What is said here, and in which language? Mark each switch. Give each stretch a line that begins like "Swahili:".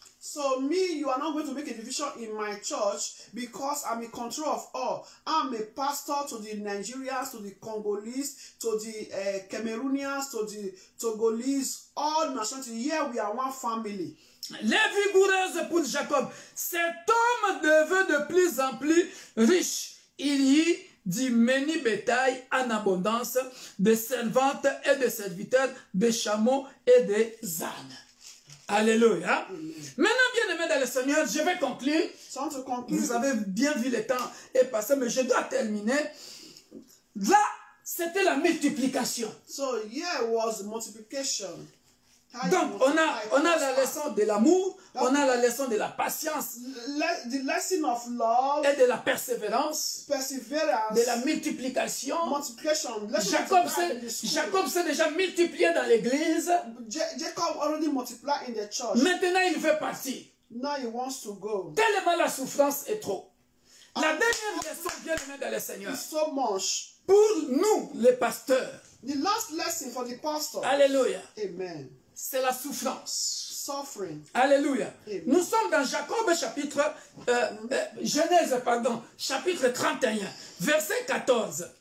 English: So me, you are not going to make a division in my church because I'm in control of all. I'm a pastor to the Nigerians, to the Congolese, to the Cameroonians, to the Togolese, all nationalities. Here we are one family.
French: Les vigoureuses pour Jacob. Cet homme devait de plus en plus riche. Il y eut du menu bétail en abondance, de servantes et de serviteurs, de chameaux et des ânes. Alléluia. Maintenant, bien aimé dans le Seigneur, je vais conclure. Vous avez bien vu le temps est passé, mais je dois terminer. Là, c'était la multiplication.
English: So here was multiplication.
French: Donc, on a la leçon de l'amour, on a la leçon de la patience,
English: the lesson of love,
French: et de la persévérance, de la multiplication. Jacob s'est déjà multiplié dans l'église.
English: Jacob already multiplied in the church.
French: Maintenant, il veut partir.
English: Now he wants to go.
French: Tellement la souffrance est trop. La dernière leçon, bien aimée dans le Seigneur,
English: so much.
French: Pour nous, les pasteurs,
English: the last lesson for the pastor. Alléluia. Amen.
French: C'est la souffrance.
English: Suffering. Alléluia. Amen.
French: Nous sommes dans Jacob chapitre, Genèse, pardon, chapitre 31, verset 14.